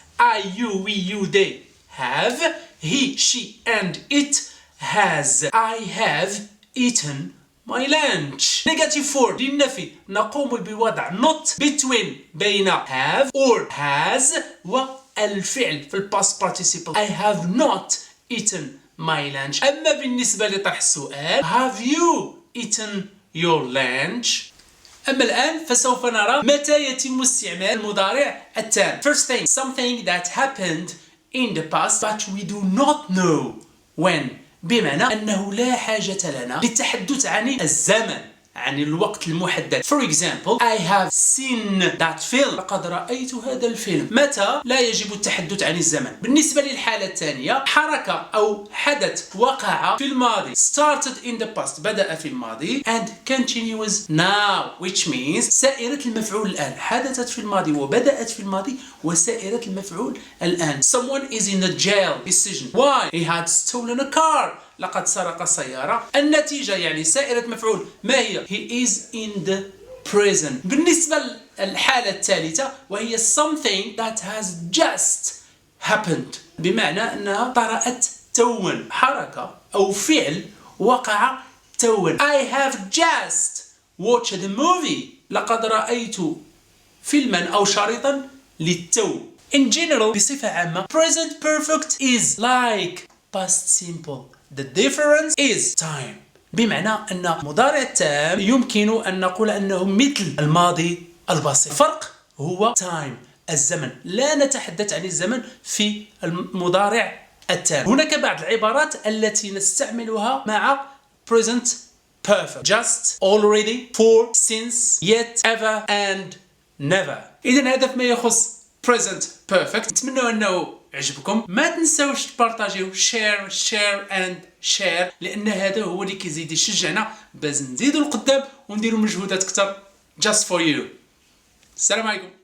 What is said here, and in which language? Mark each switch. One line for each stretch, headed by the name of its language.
English: I, you, we, you, they have. He, she and it has. I have eaten my lunch. Negative 4
Arabic: للنفي نقوم بوضع
English: not between
Arabic: بين
English: have or has
Arabic: والفعل في الباست
English: participle. I have not eaten my lunch.
Arabic: أما بالنسبة لطرح السؤال
English: have you eaten your lunch.
Arabic: أما الآن فسوف نرى متى يتم استعمال المضارع التام.
English: First thing, something that happened in the past but we do not know when.
Arabic: بمعنى أنه لا حاجة لنا للتحدث عن الزمن، عن الوقت المحدد.
English: For example, I have seen that film.
Arabic: لقد رأيت هذا الفيلم. متى؟ لا يجب التحدث عن الزمن. بالنسبة للحالة الثانية، حركة أو حدث وقع في الماضي. Started in the past بدأ في الماضي and continues now, which means سائرة المفعول الآن. حدثت في الماضي وبدأت في الماضي وسائرة المفعول الآن.
English: Someone is in a jail. Decision. Why? He had stolen a car.
Arabic: لقد سرق سيارة. النتيجة يعني سائرة مفعول ما هي؟
English: He is in the prison.
Arabic: بالنسبة للحالة الثالثة وهي
English: something that has just happened.
Arabic: بمعنى أنها طرأت توا، حركة أو فعل وقع توا.
English: I have just watched a movie.
Arabic: لقد رأيت فيلما أو شريطا للتو.
English: In general
Arabic: بصفة عامة
English: present perfect is like past simple. The difference is time.
Arabic: بمعنى أن مضارع التام يمكن أن نقول أنه مثل الماضي البسيط. الفرق هو time الزمن. لا نتحدث عن الزمن في المضارع التام. هناك بعض العبارات التي نستعملها مع present perfect.
English: Just, already, for, since, yet, ever and never.
Arabic: إذن هذا فيما يخص present perfect. نتمنى أنه عجبكم. ما تنسوش تبارطاجيو
English: share and share
Arabic: لأن هذا هو اللي كيزيد يشجعنا باش نزيدو القدام ونديرو مجهودات أكثر
English: just for you.
Arabic: السلام عليكم.